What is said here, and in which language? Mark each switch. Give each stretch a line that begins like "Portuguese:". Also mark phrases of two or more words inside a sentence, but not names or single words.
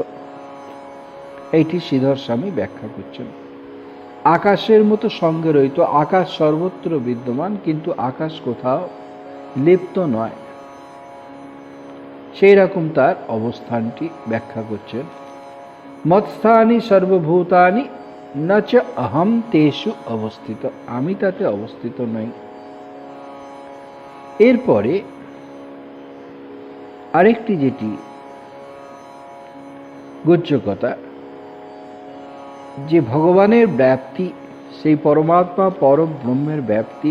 Bangla: এইটি শ্রীধর স্বামী ব্যাখ্যা করছেন। আকাশের মতো সঙ্গে রহিত, আকাশ সর্বত্র বিদ্যমান, কিন্তু আকাশ কোথাও লিপ্ত নয়, সেই রকম তার অবস্থানটি ব্যাখ্যা করছেন।
Sanskrit: মৎস্থানি সর্বভূতানি ন চ অহম তেষু অবস্থিত,
Bangla: আমি তাতে অবস্থিত নই। এরপরে আরেকটি যেটি গুহ্য কথা, যে ভগবানের ব্যাপ্তি, সেই পরমাত্মা পরব্রহ্মের ব্যাপ্তি।